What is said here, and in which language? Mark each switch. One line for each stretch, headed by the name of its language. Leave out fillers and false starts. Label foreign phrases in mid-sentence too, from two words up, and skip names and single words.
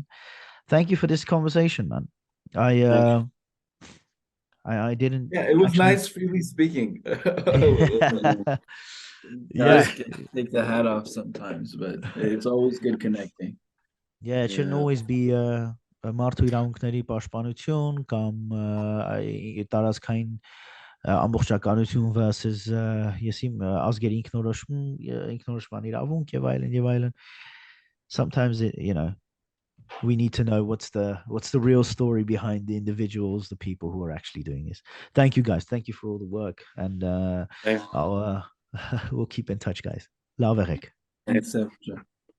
English: Thank you for this conversation, man. I didn't. Yeah, it was actually... nice freely speaking. Yeah, take the hat off sometimes, but it's always good connecting. Yeah, it shouldn't always be
Armenian: մարդու իրավունքների պաշտպանություն կամ տարածքային ամբողջականություն versus ազգերի ինքնորոշման իրավունք եւ այլն.
English: Sometimes we need to know what's the real story behind the individuals, the people who are actually doing this. Thank you, guys. Thank you for all the work, and we'll keep in touch, guys. Love, Eric. Thanks, You too.